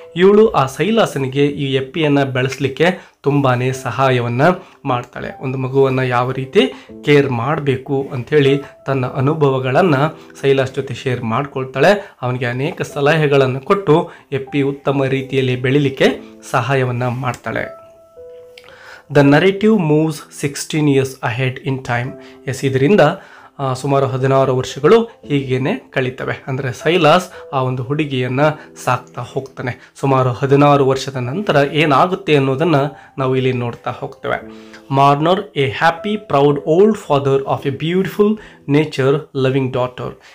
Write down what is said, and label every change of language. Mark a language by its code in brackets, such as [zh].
[kn] ಇವಳು ಆ ಸೈಲಾಸನಿಗೆ ಈ ಎಪ್ಪಿಯನ್ನು ಬೆಳೆಸಲಿಕ್ಕೆ ತುಂಬಾ ಸಹಾಯವನ್ನು ಮಾಡ್ತಾಳೆ. ಒಂದು ಮಗುವನ್ನು ಯಾವ ರೀತಿ ಕೇರ್ ಮಾಡಬೇಕು ಅಂಥೇಳಿ ತನ್ನ ಅನುಭವಗಳನ್ನು ಸೈಲಾಸ್ ಜೊತೆ ಶೇರ್ ಮಾಡ್ಕೊಳ್ತಾಳೆ. ಅವನಿಗೆ ಅನೇಕ ಸಲಹೆಗಳನ್ನು ಕೊಟ್ಟು ಎಪ್ಪಿ ಉತ್ತಮ ರೀತಿಯಲ್ಲಿ ಬೆಳಿಲಿಕ್ಕೆ ಸಹಾಯವನ್ನು ಮಾಡ್ತಾಳೆ. [en] The narrative moves 16 years ahead in time. [kn] S, ಇದರಿಂದ ಸುಮಾರು 16 ವರ್ಷಗಳು ಹೀಗೇನೆ ಕಳೀತವೆ. ಅಂದರೆ ಸೈಲಾಸ್ ಆ ಒಂದು ಹುಡುಗಿಯನ್ನು ಸಾಕ್ತಾ ಹೋಗ್ತಾನೆ. ಸುಮಾರು 16 ವರ್ಷದ ನಂತರ ಏನಾಗುತ್ತೆ ಅನ್ನೋದನ್ನು ನಾವು ಇಲ್ಲಿ ನೋಡ್ತಾ ಹೋಗ್ತೇವೆ. [en] Marner a happy proud old father of a beautiful nature loving daughter.